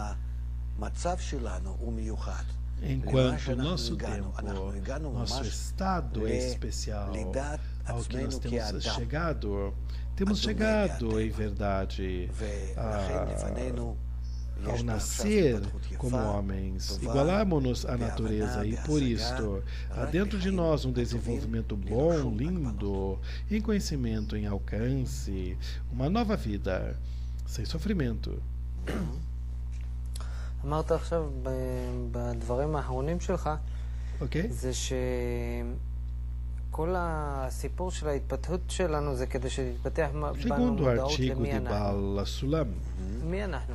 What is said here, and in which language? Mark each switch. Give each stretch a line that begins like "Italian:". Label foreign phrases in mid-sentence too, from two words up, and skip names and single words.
Portuguese: enquanto o nosso tempo, nosso estado é especial ao que nós temos chegado em verdade ao nascer como homens, igualamos-nos à natureza e, por isto, há dentro de nós um desenvolvimento bom, lindo, em conhecimento, em alcance, uma nova vida, sem sofrimento.
Hebrew: אמרת עכשיו בדברים האחרונים שלך, זה שכל הסיפור של ההתפתחות שלנו זה כדי שתתפתח בנו מודעות למי אנחנו. מי אנחנו?